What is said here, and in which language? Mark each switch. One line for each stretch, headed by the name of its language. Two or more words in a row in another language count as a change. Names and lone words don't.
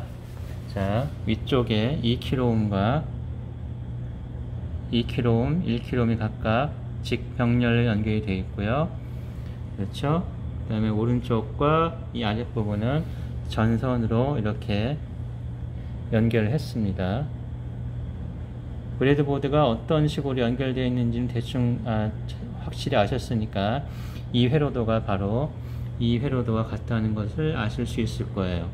Korean: 자, 위쪽에 2kΩ과 2kΩ, 1kΩ이 각각 직병렬로 연결이 되어 있고요. 그렇죠? 그 다음에 오른쪽과 이 아랫부분은 전선으로 이렇게 연결을 했습니다. 브레드보드가 어떤 식으로 연결되어 있는지는 대충 확실히 아셨으니까 이 회로도가 바로 이 회로도와 같다는 것을 아실 수 있을 거예요.